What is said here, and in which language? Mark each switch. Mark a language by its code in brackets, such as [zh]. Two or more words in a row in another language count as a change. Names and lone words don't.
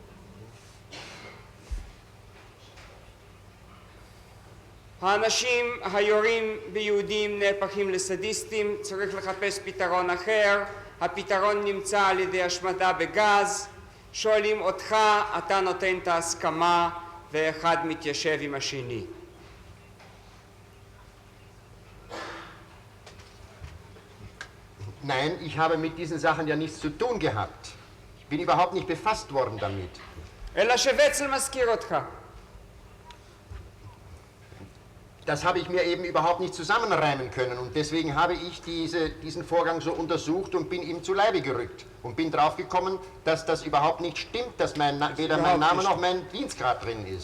[he] האנשים היורים ביהודים נהפכים לסדיסטים, צריך לחפש פתרון אחר, הפתרון נמצא על ידי השמדה בגז, שואלים אותך, אתה נותן את ההסכמה ואחד מתיישב עם השני. [de] Nein, ich habe mit diesen Sachen ja nichts zu tun gehabt. Ich bin überhaupt nicht befasst worden damit. [he] אלא שווצל מזכיר אותך. [de] Das habe ich mir eben überhaupt nicht zusammenreimen können und deswegen habe ich diesen Vorgang so untersucht und bin ihm zu Leibe gerückt und bin drauf gekommen, dass das überhaupt nicht stimmt, dass weder mein Name noch mein Dienstgrad drin ist.